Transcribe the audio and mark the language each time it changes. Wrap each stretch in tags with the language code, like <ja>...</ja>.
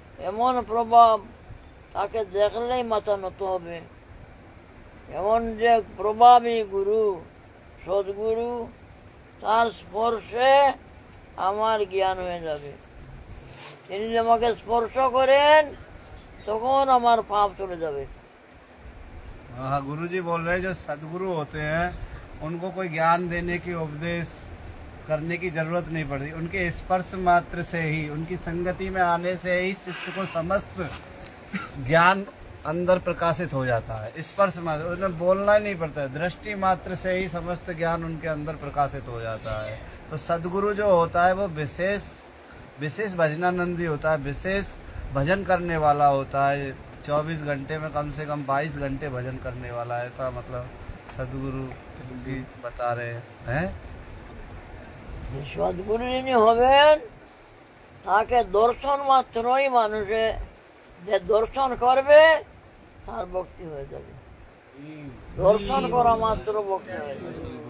<bn>এমন প্রভাব তাকে দেখলেই মাথা নত হবে। এমন যে প্রভাবী গুরু সদ্গুরু, তার স্পর্শে আমার জ্ঞান হয়ে যাবে। তিনি যদি আমাকে স্পর্শ করেন তখন আমার পাপ চলে যাবে।</bn> <hi>हाँ गुरु जी बोल रहे हैं जो सदगुरु होते हैं उनको कोई ज्ञान देने की उपदेश करने की जरूरत नहीं पड़ती, उनके स्पर्श मात्र से ही, उनकी संगति में आने से ही शिष्य को समस्त ज्ञान अंदर प्रकाशित हो जाता है। स्पर्श मात्र, उन्हें बोलना ही नहीं पड़ता है, दृष्टि मात्र से ही समस्त ज्ञान उनके अंदर प्रकाशित हो जाता है। तो सदगुरु जो होता है वो विशेष भजनानंदी होता है, विशेष भजन करने वाला होता है। 24 घंटे में कम से कम 22 घंटे भजन करने वाला है, ऐसा मतलब सदगुरु भी बता रहे हैं।</hi> <bn>সদ্গুরু যিনি হবেন তাকে দর্শন মাত্রই মানুষে যে দর্শন করবে তার ভক্তি হয়ে যাবে, দর্শন করা মাত্র ভক্তি হয়ে যাবে।</bn>